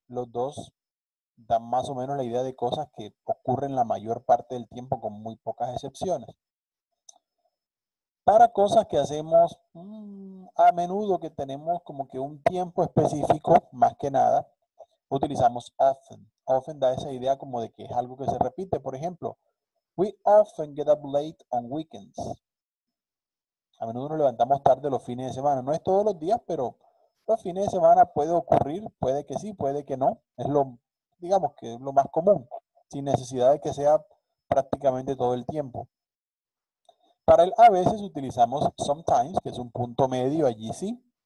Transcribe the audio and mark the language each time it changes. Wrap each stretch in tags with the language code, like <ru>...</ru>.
<es>Los dos dan más o menos la idea de cosas que ocurren la mayor parte del tiempo con muy pocas excepciones. Para cosas que hacemos a menudo, que tenemos como que un tiempo específico, más que nada, utilizamos often. Often da esa idea como de que es algo que se repite. Por ejemplo,</es> <en>we often get up late on weekends.</en> <es>A menudo nos levantamos tarde los fines de semana. No es todos los días, pero los fines de semana puede ocurrir, puede que sí, puede que no. Es lo, digamos que es lo más común, sin necesidad de que sea prácticamente todo el tiempo. Para el a veces utilizamos sometimes, que es un punto medio, allí sí.</es>